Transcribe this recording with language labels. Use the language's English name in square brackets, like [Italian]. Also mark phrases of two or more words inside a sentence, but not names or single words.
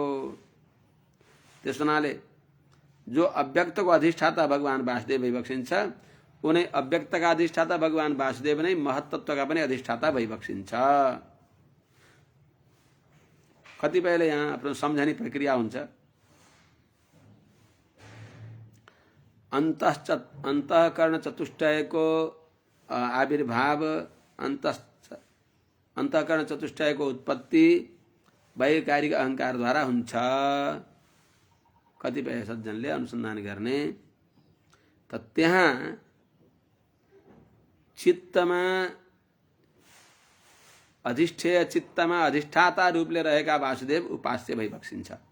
[Nepali] त्यस हुनाले जो अव्यक्त को अधिष्ठाता भगवान वासुदेव भइबक्सिन्छ, उनै अव्यक्तका अधिष्ठाता भगवान वासुदेव नै महत्तत्वका पनि अधिष्ठाता भइबक्सिन्छ। कतिपयले यहाँ आफ्नो सम्झने प्रक्रिया हुन्छ। अंतःकरण चतुष्टयको आविर्भाव, अंतःकरण चतुष्टयको उत्पत्ति वैकारिक अहंकार द्वारा हुन्छ। कतिपय सज्जनले अनुसन्धान गर्ने त त्यहाँ चित्तमा अधिष्ठेय, चित्तमा अधिष्ठाता रूपले रहेका वासुदेव उपास्य भइबक्सिन्छ।